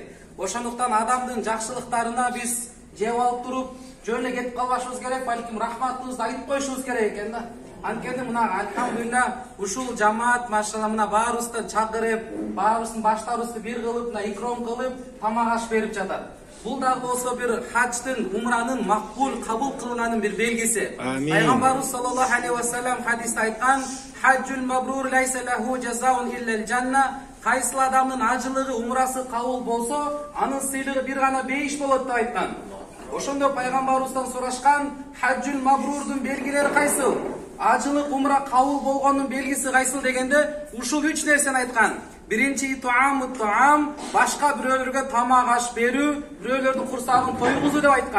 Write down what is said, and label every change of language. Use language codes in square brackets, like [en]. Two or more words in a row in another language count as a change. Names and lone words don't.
[ky] Ошондуктан адамдын жакшылыктарына биз жеп алып туруп, жөн эле кетип калбашыбыз керек, балким рахматыбызды айтып коюшубуз керек экен да. Анткени мына альхамдулилла ушул жамаат машалла мына баарыбызды чакырып, баарыбыздын баштарыбызды бир кылып, мына икром кылып, тамак аш берип жатат. Бул дагы болсо бир хадждын, умранын макбул кабыл кылынганын бир белгиси. Пайгамбарыбыз [ar] صلى الله عليه وسلم [ky] хадисте айткан: [ar] "الحج المبرور ليس له جزاء إلا الجنة". [ky] Кайсыл адамдын ажылыгы, умрасы кабыл болсо, анын сыйлыгы бир гана бейиш болот деп айткан. Ошондо пайгамбарыбыздан сурашкан: [ar] "الحج المبرور дун [ky] белгилери кайсыл? Ажылык умра кабыл болгондун белгиси кайсыл?" дегенде ушул 3 нерсени айткан. Биринчи туам, башка бирөөлөргө тамак аш берүү, бирөөлөрдүн курсагын тойгузуу деп айткан.